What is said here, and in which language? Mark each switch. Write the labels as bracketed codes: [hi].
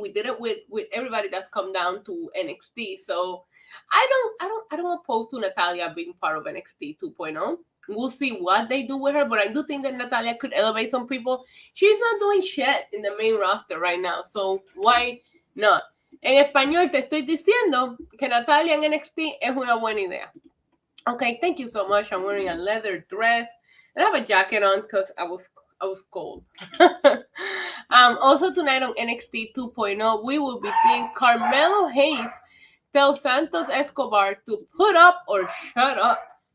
[en] We did it with everybody that's come down to NXT. So I don't oppose to Natalia being part of NXT 2.0. We'll see what they do with her, but I do think that Natalia could elevate some people. She's not doing shit in the main roster right now, so why not? [es] En español te estoy diciendo que Natalia en NXT es una buena idea. [en] Okay, thank you so much. I'm wearing a leather dress. I have a jacket on because I was cold. Also tonight on NXT 2.0, we will be seeing Carmelo Hayes tell Santos Escobar to put up or shut up.